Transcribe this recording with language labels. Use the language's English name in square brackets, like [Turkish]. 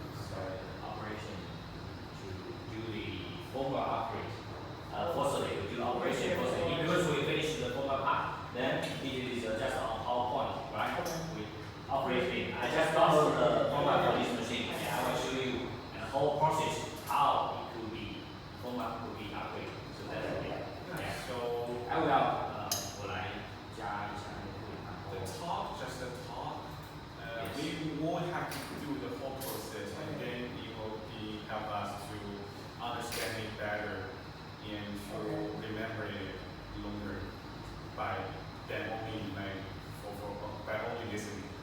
[English] sorry, operation to do the firmware upgrade. Firstly, we do operation first because we Then it is just on PowerPoint, right? With operating. I just download the format for this machine, and I will show you the whole process how it could be format could be upgraded. So that's it. Yeah. So I will [Chinese] 我来加一下那个会议。 [English] the talk, just the talk, Yes. we won't have to do the whole process, and then it will be help us to understand it better and to remember it longer by than only like by only listening.